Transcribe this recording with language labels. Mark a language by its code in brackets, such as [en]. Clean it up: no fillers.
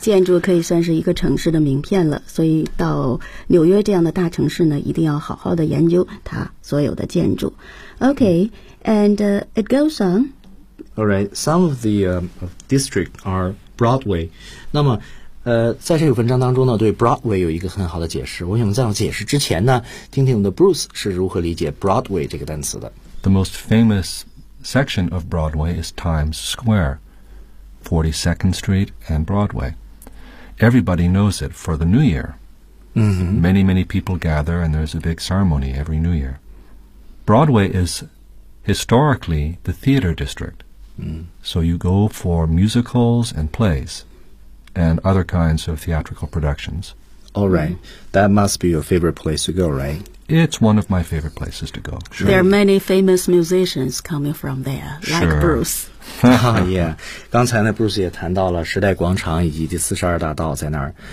[zh] 建筑可以算是一个城市的名片了，所以到纽约这样的大城市呢，一定要好好的研究它所有的建筑。 [en] Okay, and、it goes on. All right, some of the、district are Broadway. [zh] 那么在这个文章当中呢，对 Broadway 有一个很好的解释。我想在我解释之前呢，听听我们的 Bruce 是如何理解 Broadway 这个单词的。 [en] The most famous section of Broadway is Times Square, 42nd Street and Broadway. Everybody knows it for the New Year.、 Mm-hmm. Many, many people gather and there's a big ceremony every New Year. Broadway is historically the theater district.、So you go for musicals and plays and other kinds of theatrical productions. All right. That must be your favorite place to go, right? It's one of my favorite places to go.、 Sure. There are many famous musicians coming from there, like、 sure. Bruce. 、yeah. [zh] 刚才呢 Bruce 也谈到了时代广场以及第四十二大道在那儿。